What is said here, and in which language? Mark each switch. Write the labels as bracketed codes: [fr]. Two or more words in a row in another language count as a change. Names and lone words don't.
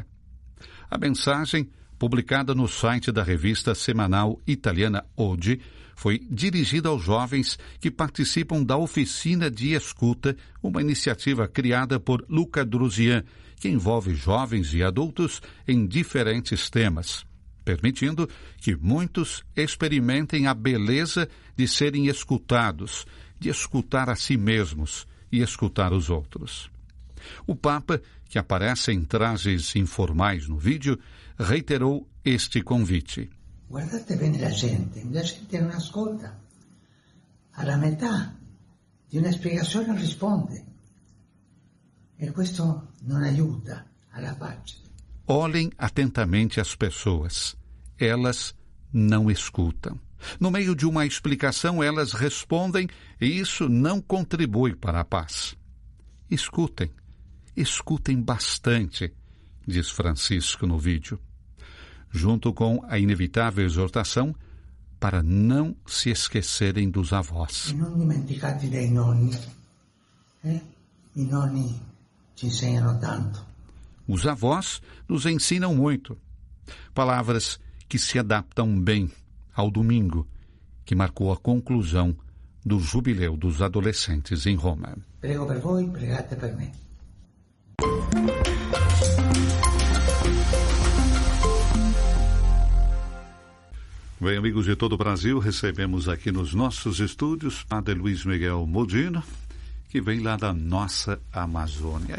[pt] A mensagem, publicada no site da revista semanal italiana Oggi, foi dirigida aos jovens que participam da Oficina de Escuta, uma iniciativa criada por Luca Drusian, que envolve jovens e adultos em diferentes temas, permitindo que muitos experimentem a beleza de serem escutados, de escutar a si mesmos e escutar os outros. O Papa, que aparece em trajes informais no vídeo, reiterou este convite. [it] Guardate bene la gente non ascolta. Alla metà di una spiegazione non risponde. E questo non aiuta alla pace. [pt] Olhem atentamente as pessoas. Elas não escutam. No meio de uma explicação, elas respondem e isso não contribui para a paz. Escutem. Escutem bastante, diz Francisco no vídeo, junto com a inevitável exortação para não se esquecerem dos avós. [it] E não dimenticate dei nonni. I nonni ci insegnano tanto. [pt] Os avós nos ensinam muito. Palavras que se adaptam bem ao domingo, que marcou a conclusão do Jubileu dos Adolescentes em Roma. [it] Prego per voi, pregate per me. [pt] Bem, amigos de todo o Brasil, recebemos aqui nos nossos estúdios Padre Luiz Miguel Modino, que vem lá da nossa Amazônia.